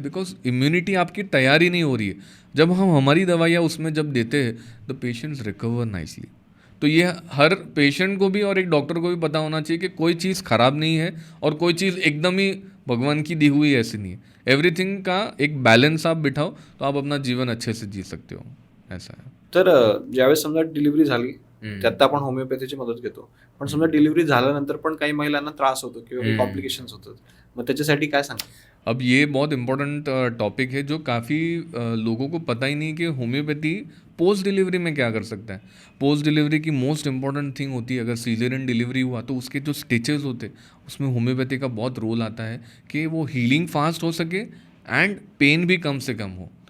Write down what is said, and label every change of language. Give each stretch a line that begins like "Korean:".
Hindi: Because immunity आपकी तैयारी नहीं हो रही है। जब हम हमारी दवाइयाँ उसमें जब देते हैं
English: The patients recover nicely.
Hindi: तो ये हर पेशेंट को भी और एक डॉक्टर को भी पता होना चाहिए कि कोई चीज़ ख़राब नहीं है और कोई चीज़ एकदम ही भगवान की दी हुई ऐसी नहीं है। एवरीथिंग का एक बैलेंस आप बिठाओ तो आप अपना जीवन अच्छे से जी सकते हो, ऐसा है।
Marathi: तर ज्यावेळेस समजा डिलिव्हरी झाली त्यात आपण होमिओपॅथीची मदत घेतो. पण समजा डिलिव्हरी झाल्यानंतर पण काही महिलांना त्रास होतो किंवा कॉम्प्लिकेशन्स होतात, मग त्याच्यासाठी काय सांगा?
Hindi: अब ये बहुत इम्पोर्टेंट टॉपिक है जो काफ़ी लोगों को पता ही नहीं कि होम्योपैथी पोस्ट डिलीवरी में क्या कर सकता है। पोस्ट डिलीवरी की मोस्ट इम्पॉर्टेंट थिंग होती है, अगर सीजरियन डिलीवरी हुआ तो उसके जो स्टिचेस होते उसमें होम्योपैथी का बहुत रोल आता है कि वो हीलिंग फास्ट हो सके एंड पेन भी कम से कम हो।